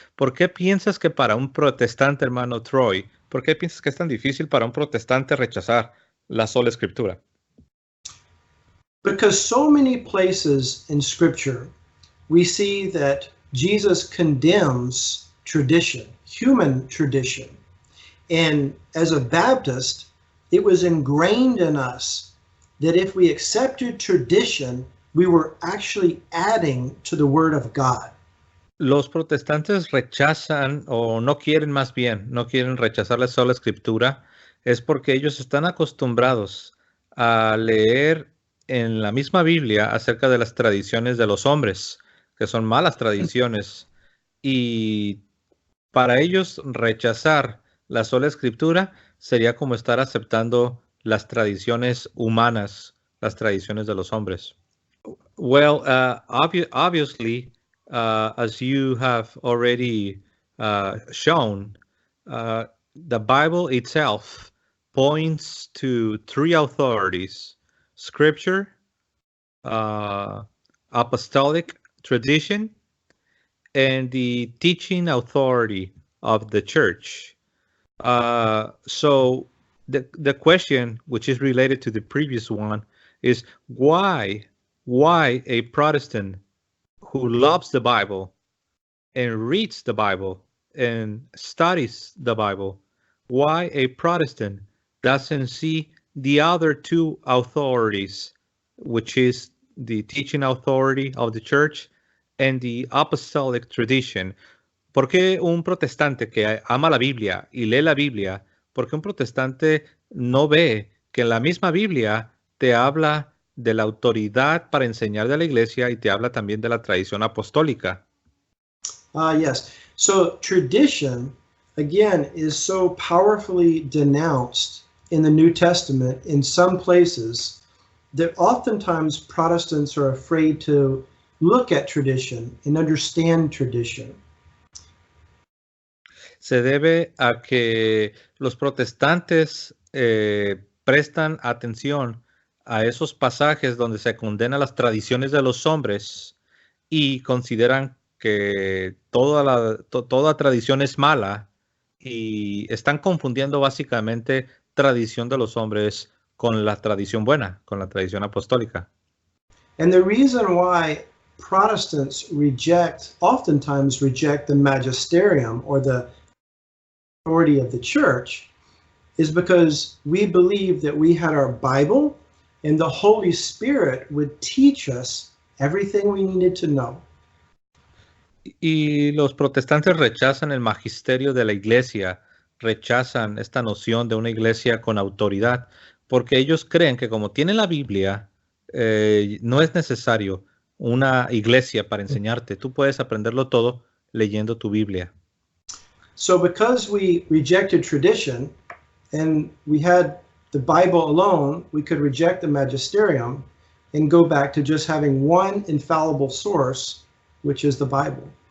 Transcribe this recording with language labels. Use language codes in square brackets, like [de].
[es] ¿Por qué piensas que para un protestante, hermano Troy, por qué piensas que es tan difícil para un protestante rechazar la sola escritura? [en] Because so many places in Scripture we see that Jesus condemns tradition, human tradition. And as a Baptist, it was ingrained in us that if we accepted tradition, we were actually adding to the Word of God. [es] Los protestantes rechazan, o no quieren más bien, no quieren rechazar la sola escritura, es porque ellos están acostumbrados a leer en la misma Biblia acerca de las tradiciones de los hombres, que son malas tradiciones, y para ellos rechazar la sola escritura sería como estar aceptando las tradiciones humanas, las tradiciones de los hombres. [en] Well, obviously, as you have already shown, the Bible itself points to three authorities: Scripture, apostolic tradition, and the teaching authority of the church. So the question, which is related to the previous one, is why a Protestant who loves the Bible and reads the Bible and studies the Bible, why a Protestant doesn't see the other two authorities, which is the teaching authority of the church and the apostolic tradition? [es] ¿Por qué un protestante que ama la Biblia y lee la Biblia, por qué un protestante no ve que en la misma Biblia te habla de la autoridad para enseñar de la iglesia y te habla también de la tradición apostólica? [en] Yes. So tradition, again, is so powerfully denounced in the New Testament in some places that oftentimes Protestants are afraid to look at tradition and understand tradition. [es] Se debe a que los protestantes prestan atención a esos pasajes donde se condena las tradiciones de los hombres y consideran que toda tradición es mala y están confundiendo básicamente tradición de los hombres con la tradición buena, con la tradición apostólica. [en] And the reason why Protestants oftentimes reject the magisterium or the authority of the church is because we believe that we had our Bible and the Holy Spirit would teach us everything we needed to know. [es] Y los protestantes rechazan el magisterio de la iglesia, rechazan esta noción de una iglesia con autoridad, porque ellos creen que como tienen la Biblia, no es necesario una iglesia para enseñarte. Tú puedes aprenderlo todo leyendo tu Biblia. [en] So because we rejected tradition and we had the Bible alone, we could reject the magisterium and go back to just having one infallible source, which is the Bible.